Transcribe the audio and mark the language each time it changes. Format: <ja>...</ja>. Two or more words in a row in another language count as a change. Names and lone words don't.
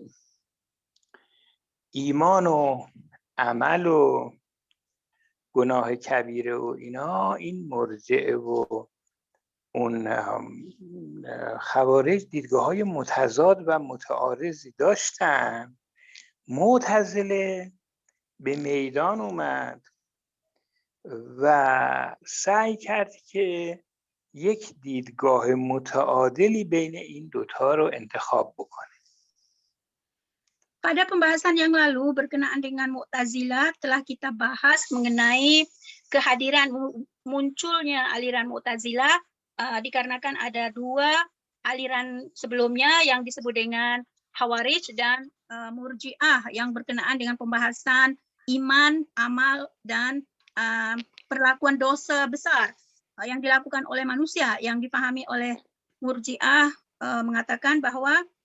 <fa>ایمان و عمل و گناه کبیره و اینا، این مرجعه و اون خوارج دیدگاه‌های متضاد و متعارضی داشتن. معتزله به میدان اومد و سعی کرد که یک دیدگاه متعادلی بین این دوتا رو انتخاب بکنه.</fa> <id>Pada pembahasan yang lalu berkenaan dengan Mu'tazilah telah kita bahas mengenai kehadiran munculnya aliran Mu'tazilah dikarenakan ada dua aliran sebelumnya yang disebut dengan Khawarij dan Murji'ah yang berkenaan dengan pembahasan iman, amal dan perlakuan dosa besar yang dilakukan oleh manusia, yang dipahami oleh Murji'ah mengatakan bahwa</id>